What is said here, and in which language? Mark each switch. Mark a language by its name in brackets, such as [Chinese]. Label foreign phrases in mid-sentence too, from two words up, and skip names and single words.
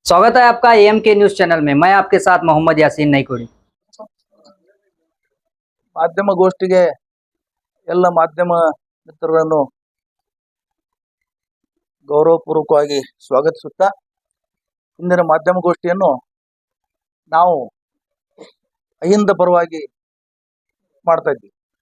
[Hindi] स्वागत है आपका एम के न्यूज चैनल में। मैं आपके साथ मोहम्मद यासीन नईकुड़ी। [Kannada] ಮಾಧ್ಯಮಗೋಷ್ಠಿಗೆ ಎಲ್ಲ ಮಾಧ್ಯಮ ಮಿತ್ರರನ್ನು ಗೌರವಪೂರ್ವಕವಾಗಿ ಸ್ವಾಗತಿಸುತ್ತಾ ಇಂದಿನ ಮಾಧ್ಯಮಗೋಷ್ಠಿಯನ್ನು ನಾವು ಅಹಿಂದ ಪರವಾಗಿ ಮಾಡ್ತಾ ಇದ್ದೀವಿ.